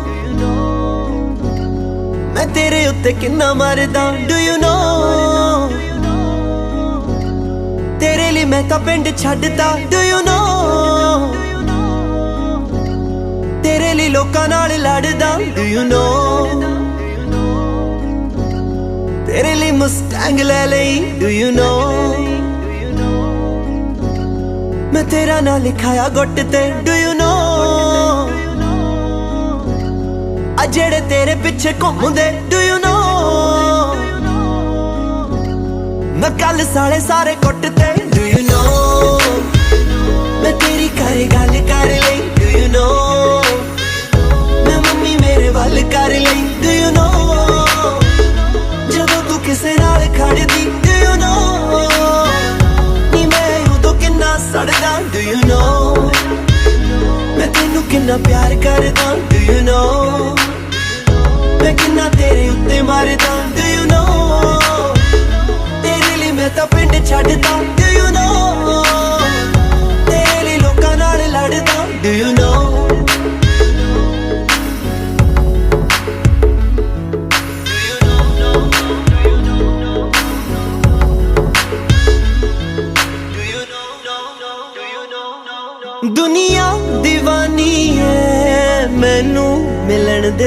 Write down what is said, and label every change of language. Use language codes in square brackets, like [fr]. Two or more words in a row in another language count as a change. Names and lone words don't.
[pa] ਮੈਂ ਤੇਰੇ ਉੱਤੇ ਕਿੰਨਾ ਮਰਦਾ [en] Do you know [pa] ਤੇਰੇ ਲਈ ਮੈਂ ਤਾਂ ਪਿੰਡ ਛੱਡਦਾ [en] Do you know [pa] ਤੇਰੇ ਲਈ ਲੋਕਾਂ ਨਾਲ ਲੜਦਾ [en] Do you know [pa] ਤੇਰੇ ਲਈ ਮਸਟੈਂਗ ਲੈ ਲਈ [en] Do you know [pa] ਮੈਂ ਤੇਰਾ ਨਾਂ ਲਿਖਾਇਆ ਗੁੱਟ ਤੇ [en] Do you know [pa] ਆਹ ਜਿਹੜੇ ਤੇਰੇ ਪਿੱਛੇ ਘੁੰਮਦੇ [en] Do you know [pa] ਮੈਂ ਕੱਲ੍ਹ ਸਾਲੇ ਸਾਰੇ ਕੁੱਟ ਤੇ [en] Do you know [pa] ਮੈਂ ਤੇਰੀ ਕਰੇ ਗੱਲ ਕਰ ਲਈ [en] Do you know [pa] ਮੈਂ ਮੰਮੀ ਮੇਰੇ ਵੱਲ ਕਰ ਲਈ [en] Do you know [pa] ਜਦੋਂ ਤੂੰ ਕਿਸੇ ਨਾਲ ਖੜ੍ਹਦੀ [en] Do you know [pa] ਸੜਦਾ [en] Do you know [pa] ਮੈਂ ਤੈਨੂੰ ਕਿੰਨਾ ਪਿਆਰ ਕਰਦਾ [en] Do you know [pa] ਮੈਂ ਕਿੰਨਾ ਤੇਰੇ ਉੱਤੇ ਮਰਦਾ [en] Do you know [pa] ਤੇਰੇ ਲਈ ਮੈਂ ਤਾਂ ਪਿੰਡ ਛੱਡਦਾ [en] Do you know [pa] ਤੇਰੇ ਲਈ ਲੋਕਾਂ ਨਾਲ ਲੜਦਾ [en] Do you know [pa] ਦੁਨੀਆ ਦੀਵਾਨੀ ਹੈ ਮੈਨੂੰ ਮਿਲਣ ਦੇ